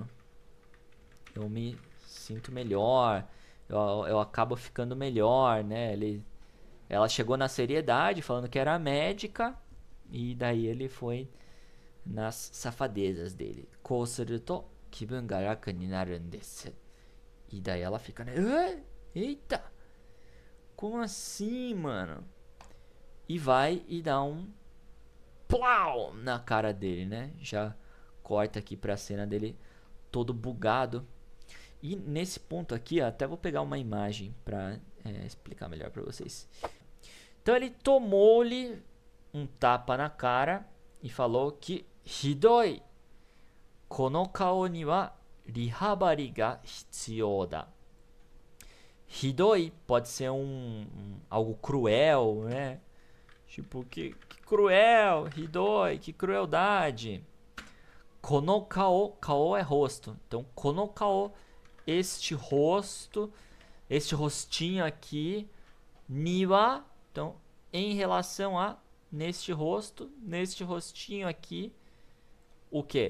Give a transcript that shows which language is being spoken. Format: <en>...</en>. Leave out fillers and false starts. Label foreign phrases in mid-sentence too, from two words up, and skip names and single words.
<pt>Eu me sinto melhor. Eu acabo ficando melhor, né? Ela chegou na seriedade, falando que era médica, e daí ele foi nas safadezas dele.</pt> <ja>こうすると気分が楽になるです.</ja> <pt>E daí ela fica, né? Eita! Como assim, mano? E vai e dá um plau na cara dele, né? Já corta aqui para a cena dele todo bugado. E nesse ponto aqui, até vou pegar uma imagem para explicar melhor para vocês. Então ele tomou-lhe um tapa na cara e falou que</pt> <ja>ひどい、この顔にはリハバリが必要だ.</ja> <pt>Hidoi pode ser algo cruel, né? Tipo, que cruel, hidoi, que crueldade.</pt> <ja>この顔,</ja> <pt>kao é rosto. Então,</pt> <ja>この顔,</ja> <pt>este rosto, este rostinho aqui, niwa, então, em relação a, neste rosto, neste rostinho aqui, o que?</pt>